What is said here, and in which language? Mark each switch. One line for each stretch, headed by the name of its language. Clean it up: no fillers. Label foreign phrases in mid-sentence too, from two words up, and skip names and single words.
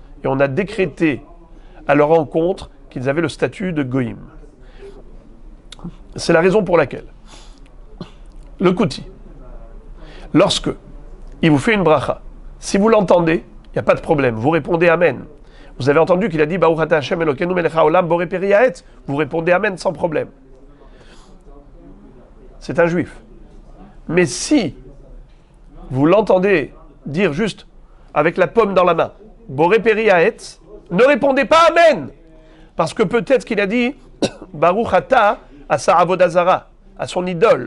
French: Et on a décrété à leur encontre qu'ils avaient le statut de Goïm. C'est la raison pour laquelle le Kouti, lorsque il vous fait une bracha, si vous l'entendez, il n'y a pas de problème, vous répondez Amen. Vous avez entendu qu'il a dit
Hebrew: ברוך אתה השם אלוקינו מלך העולם בורא פרי העץ,
French: vous répondez Amen sans problème. C'est un juif. Mais si vous l'entendez dire juste avec la pomme dans la main,
Hebrew: בורא פרי העץ,
French: ne répondez pas Amen. Parce que peut-être qu'il a dit
Hebrew: ברוך אתה
French: à sa avodazara, à son idole.